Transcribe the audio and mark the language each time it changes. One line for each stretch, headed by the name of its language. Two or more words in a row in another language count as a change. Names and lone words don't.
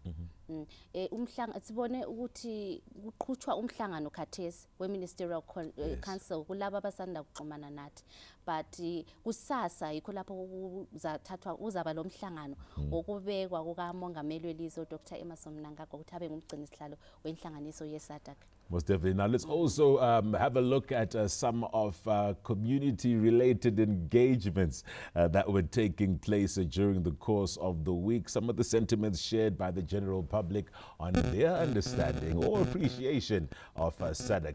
North Ndebele: Umhlangano sibone ukuthi kuqhutshwa umhlangano khathesi we-Ministerial Council kulabo abasanda kuxhumana nathi, but kusasa yikho lapho uzaba lo mhlangano okubekwa kukamongameli welizwe Dr. Emmerson Mnangagwa ukuthi abe ngumgcini sihlalo wenhlanganiso ye-SADC.
English: Most definitely. Now let's also have a look at some of community-related engagements that were taking place during the course of the week. Some of the sentiments shared by the general public on their understanding or appreciation of SADC.